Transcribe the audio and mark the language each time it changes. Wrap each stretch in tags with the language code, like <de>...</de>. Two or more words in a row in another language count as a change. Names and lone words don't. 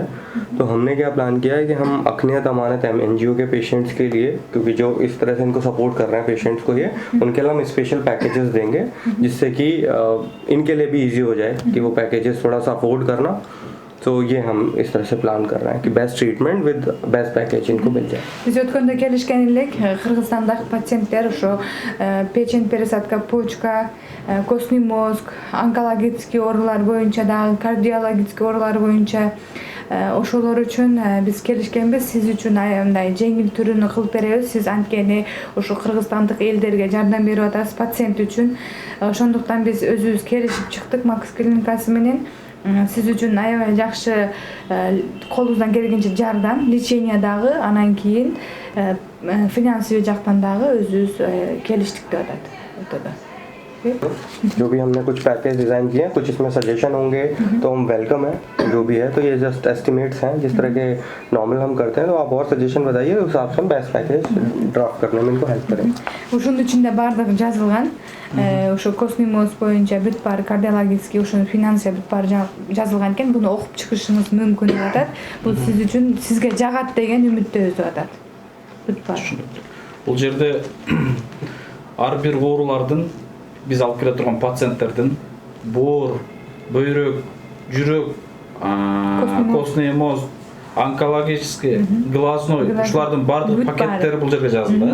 <hi>तो हमने क्या प्लान किया है कि हम अखनियत अमानत NGO के पेशेंट्स के लिए, क्योंकि जो इस तरह से इनको सपोर्ट कर रहे हैं पेशेंट्स को, ये उनके लिए हम</hi> <en>special packages</en> <hi>देंगे जिससे कि इनके लिए भी ईजी हो जाए कि वो पैकेजेस थोड़ा सा अफोर्ड करना। तो ये हम इस तरह से प्लान कर रहे हैं कि</hi> <en>best treatment with best package</en> <hi>इनको मिल जाए।</hi> <ky>Биз өткөндө келишкен элек Кыргызстандагы пациенттер ошо</ky> <ru>печень пересадка почка, костный мозг, онкологический</ru> <ky>оорулар боюнча дагы кардиологический оорулар боюнча ошолор үчүн биз келишкенбиз. Сиз үчүн мындай жеңил түрүнү кылып беребиз. Сиз анткени ошо кыргызстандык элдерге жардам берип атасыз пациент үчүн. Ошондуктан биз өзүбүз келишип чыктык Макс клиникасы менен. Siz үчүн аябай жакшы колубуздан келгенче жардам, лечение дагы, анан кийин финансовый жактан дагы өзүбүз келиштик деп атат.</ky> <hi>जो भी हमने कुछ पैकेज डिज़ाइन किए हैं, कुछ इसमें सजेशन होंगे तो हम वेलकम है जो भी है। तो ये</hi> <en>just estimates</en> <hi>हैं, जिस तरह के नॉर्मल हम करते हैं। तो आप और सजेशन बताइए, उस हिसाब से हम</hi> <en>best package draft</en> <hi>करने में इनको हेल्प करेंगे।</hi> <ky>Ушунун ичинде баардыгы жазылган. Ошо</ky> <ru>костный мозг</ru> <ky>боюнча бүт баары, кардиологический, ошо финансия бүт баары жазылган экен. Буну окуп чыгышыңыз мүмкүн деп атат. Бул сиз үчүн сизге жагат деген үмүттөбүз деп атат. Бүт баары. Бул жерде ар бир оорулардын биз алып келе турган пациенттердин боор, бөйрөк, жүрөк,</ky> <ru>костный мозг, онкологический, глазной,</ru> <ky>ушулардын баардык пакеттери бул жерге жазылды.</ky>